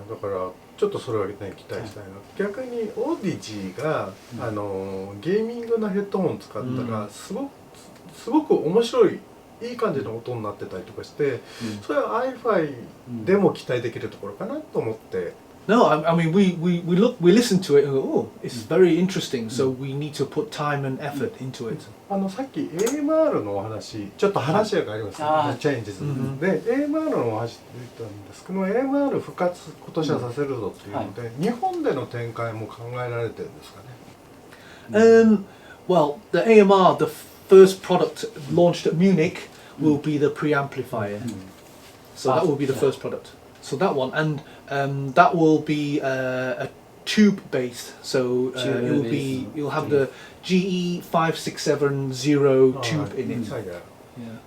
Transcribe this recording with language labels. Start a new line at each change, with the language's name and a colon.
Japanese: だからちょっとそれをね期待したいな。逆にオーディジーがゲーミングのヘッドホン使ったらすごく面白いいい感じの音になってたりとかして、それは iFi でも期待できるところかなと思って。
English: No, I mean we listen to it and go, oh, it's very interesting. So we need to put time and effort into it.
Japanese: さっき AMR のお話、ちょっと話がありますね。チェンジズで AMR のお話で言ったんですけど、AMR 復活今年はさせるぞっていうので、日本での展開も考えられてるんですかね。
English: Well, the AMR, the first product launched at Munich, will be the preamplifier. So that will be the first product. So that one, and that will be a tube based. So you'll have the GE5670 tube in it. Yeah.